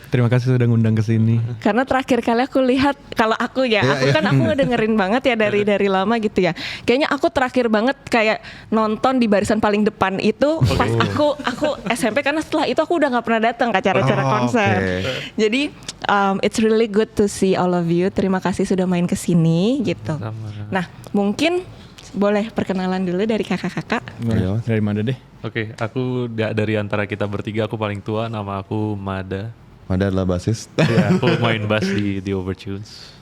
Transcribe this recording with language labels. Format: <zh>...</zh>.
<id>Terima kasih sudah ngundang ke sini. Karena terakhir kali aku lihat, kalau aku ngedengerin banget ya dari lama gitu ya. Kayaknya aku terakhir banget kayak nonton di barisan paling depan itu pas aku SMP, karena setelah itu aku udah nggak pernah datang ke acara-acara konser.</id> <en>Jadi it's really good to see all of you.</en> <id>Terima kasih sudah main ke sini gitu. Nah, mungkin boleh perkenalan dulu dari kakak-kakak. Dari mana deh? Oke, aku dari antara kita bertiga aku paling tua, nama aku Mada. Mada adalah basis. Ya, aku main bass di The Overtunes.</id>